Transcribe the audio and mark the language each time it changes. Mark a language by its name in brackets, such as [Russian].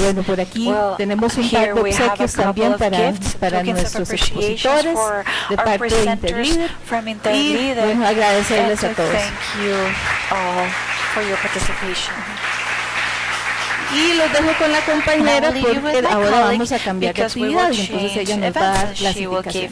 [Spanish] Bueno, por aquí tenemos un par de obsequios también para nuestros expositores de parte de Interlíder y bueno, agradecerles a todos. [English] For your participation. [Spanish] Y los dejo con la compañera porque ahora vamos a cambiar de actividad y entonces ella nos va a dar las indicaciones.